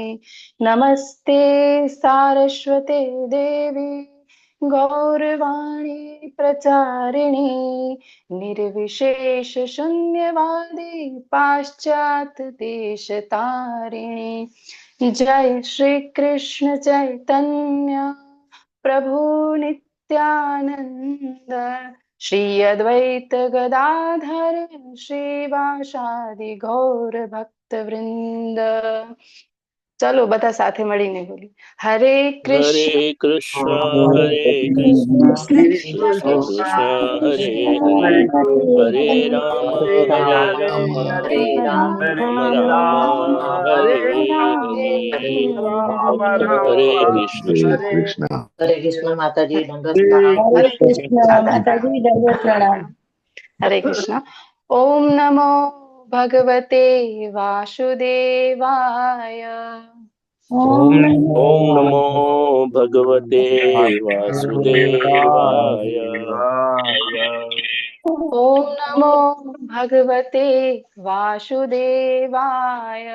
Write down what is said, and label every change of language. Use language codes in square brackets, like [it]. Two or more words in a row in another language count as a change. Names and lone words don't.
[sa] नमस्ते सारस्वते देवी गौरवाणी प्रचारिणे निर्विशेष शून्यवादी पाश्चात्य देशतारिणे। जय श्री कृष्ण चैतन्य प्रभु नित्यानंद श्री अद्वैत गदाधर श्रीवासादि गौर भक्त वृंद। [gu] चलो બધા સાથે મળીને બોલી हरे [sa] हरे कृष्ण कृष्ण हरे कृष्ण हरे कृष्ण कृष्ण हरे हरे, हरे राम राम हरे राम राम हरे हरे। राम हरे राम कृष्ण। हरे हरे कृष्णा। हरे कृष्ण [hi] माता जी दंडवत [sa] हरे [hi] प्रणाम। [sa] हरे कृष्ण कृष्ण [hi] माता जी। माता जी दंडवत प्रणाम। [sa] हरे कृष्ण। ओम नमो ભગવતે વાસુદેવાય. ઓમ નમો ભગવતે વાસુદેવાય. ઓમ નમો ભગવતે વાસુદેવાય.